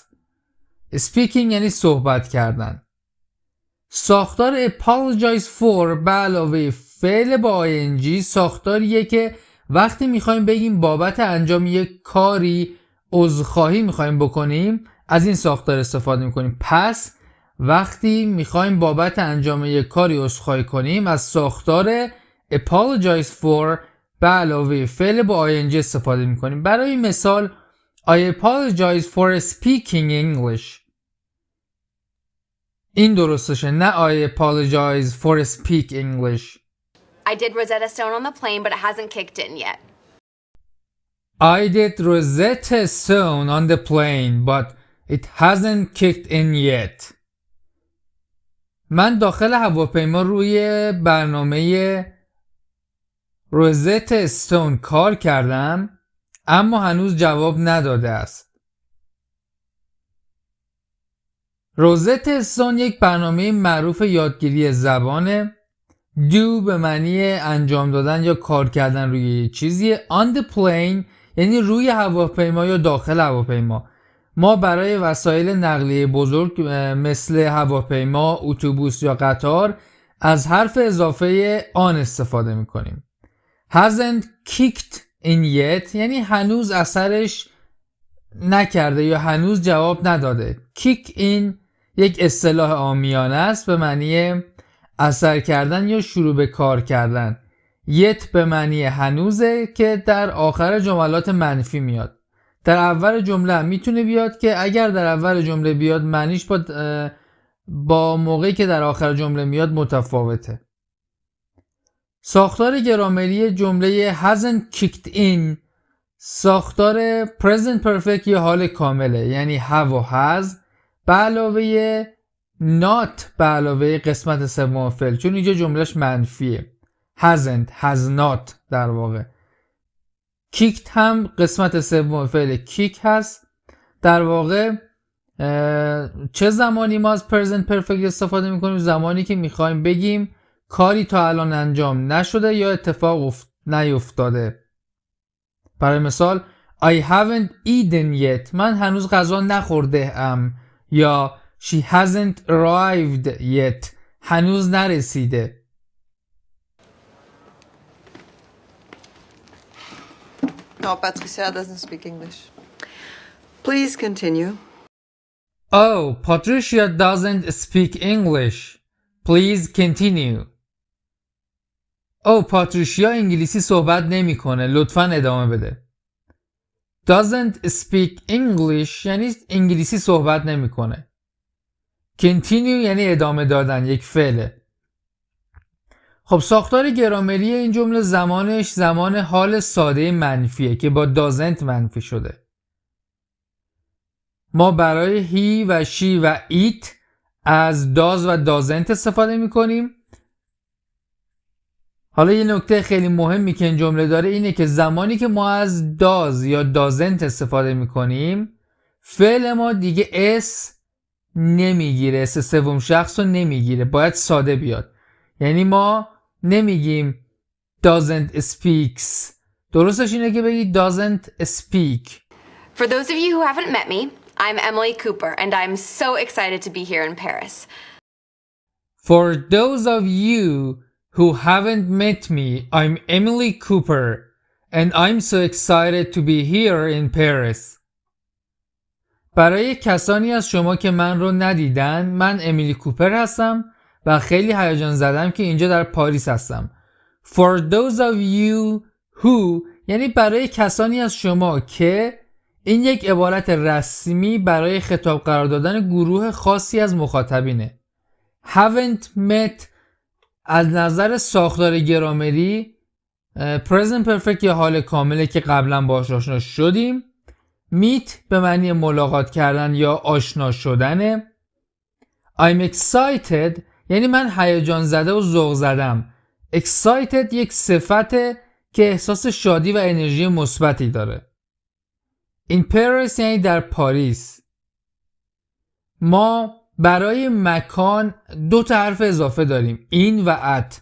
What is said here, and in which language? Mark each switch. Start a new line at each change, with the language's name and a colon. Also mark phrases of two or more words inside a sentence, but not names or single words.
Persian: Speaking یعنی صحبت کردن. ساختار
English: apologize for
Persian: به علاوه فعل با ing ساختاریه که وقتی میخوایم بگیم بابت انجام یک کاری عذرخواهی میخوایم بکنیم از این ساختار استفاده میکنیم. پس وقتی میخوایم بابت انجام یک کاری عذرخواهی کنیم از ساختار
English: apologize for
Persian: به علاوه فعل با ing استفاده میکنیم. برای مثال
English: I apologize for speaking English.
Persian: این درستشه، نه
English: I apologize for speak English. I did Rosetta Stone on the plane, but it hasn't kicked in yet. I did Rosetta Stone on the plane, but it hasn't kicked in yet.
Persian: من داخل هواپیما روی برنامه روزت استون کار کردم اما هنوز جواب نداده است. روزت استون یک برنامه معروف یادگیری زبانه. do به معنی انجام دادن یا کار کردن روی چیزی.
English: on the plane
Persian: یعنی روی هواپیما یا داخل هواپیما. ما برای وسایل نقلیه بزرگ مثل هواپیما، اتوبوس یا قطار از حرف اضافه on استفاده میکنیم.
English: hasn't kicked in yet
Persian: یعنی هنوز اثرش نکرده یا هنوز جواب نداده.
English: kick in
Persian: یک اصطلاح عامیانه است به معنی اثر کردن یا شروع به کار کردن. yet به معنی هنوزه که در آخر جملات منفی میاد. در اول جمله هم میتونه بیاد که اگر در اول جمله بیاد معنیش با موقعی که در آخر جمله میاد متفاوته. ساختار گرامری جمله
English: hasn't kicked in
Persian: ساختار
English: present perfect
Persian: یا حال کامله، یعنی have و has به علاوه not به علاوه قسمت سوم فعل، چون اینجا جملهش منفیه.
English: hasn't has not
Persian: در واقع. kicked هم قسمت سوم فعل kick هست. در واقع چه زمانی ما از
English: present perfect
Persian: استفاده میکنیم؟ زمانی که میخوایم بگیم کاری تا الان انجام نشده یا اتفاق نیفتاده. برای مثال
English: I haven't eaten yet
Persian: من هنوز غذا نخورده ام، یا
English: she hasn't arrived yet
Persian: هنوز نرسیده.
English: No, Patricia doesn't speak English. Please continue. Oh, Patricia doesn't speak English. Please continue.
Persian: پاتریشیا انگلیسی صحبت نمیکنه. لطفاً ادامه بده.
English: Doesn't speak English
Persian: یعنی انگلیسی صحبت نمیکنه. Continue یعنی ادامه دادن، یک فعله. خب ساختار گرامری این جمله زمانش زمان حال ساده منفیه که با doesn't منفی شده. ما برای he و she و it از does و doesn't استفاده میکنیم. حالا یه نکته خیلی مهمی که این جمله داره اینه که زمانی که ما از does یا doesn't استفاده میکنیم فعل ما دیگه اس نمیگیره، اس سوم شخص رو نمیگیره، باید ساده بیاد. یعنی ما نمیگیم
English: doesn't speaks،
Persian: درستش اینه که بگی
English: doesn't speak. For those of you who haven't met me, I'm Emily Cooper and I'm so excited to be here in Paris. For those of you who haven't met me, I'm Emily Cooper and I'm so excited to be here in Paris.
Persian: برای کسانی از شما که من رو ندیدن، من امیلی کوپر هستم و خیلی هیجان زدم که اینجا در پاریس هستم.
English: For those of you who
Persian: یعنی برای کسانی از شما که، این یک عبارت رسمی برای خطاب قرار دادن گروه خاصی از مخاطبینه.
English: Haven't met
Persian: از نظر ساختار گرامری
English: present perfect
Persian: یا حال کامله که قبلا باهاش آشنا شدیم. meet به معنی ملاقات کردن یا آشنا شدنه.
English: I'm excited
Persian: یعنی من هیجان زده و ذوق زدم. excited یک صفته که احساس شادی و انرژی مثبتی داره.
English: in Paris
Persian: یعنی در پاریس. ما برای مکان 2 تا حرف اضافه داریم، این و at.